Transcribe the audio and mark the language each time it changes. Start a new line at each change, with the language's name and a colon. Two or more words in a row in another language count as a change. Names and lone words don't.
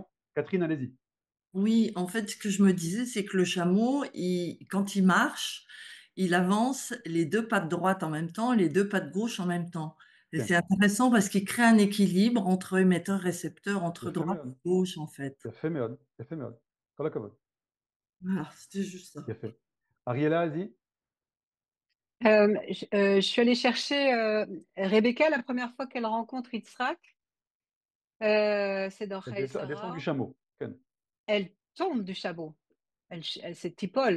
French: Catherine, allez-y. Oui, en fait, ce que je me disais, c'est que le chameau, quand il marche, il avance les deux pattes droites en même temps, les deux pattes gauches en même temps. Et Bien. c'est intéressant parce qu'il crée un équilibre entre émetteur-récepteur, entre droite et gauche, en fait.
Hebrew: יפה מאוד, יפה מאוד. כל הכבוד.
French: Voilà, c'était juste ça. יפה. Ariella, vas-y. Je suis allée chercher Rebecca la première fois qu'elle rencontre Yitzhak. C'est dans Elle descend du Chaïsara. chameau. Ken. Elle tombe du chameau. C'est Tipol.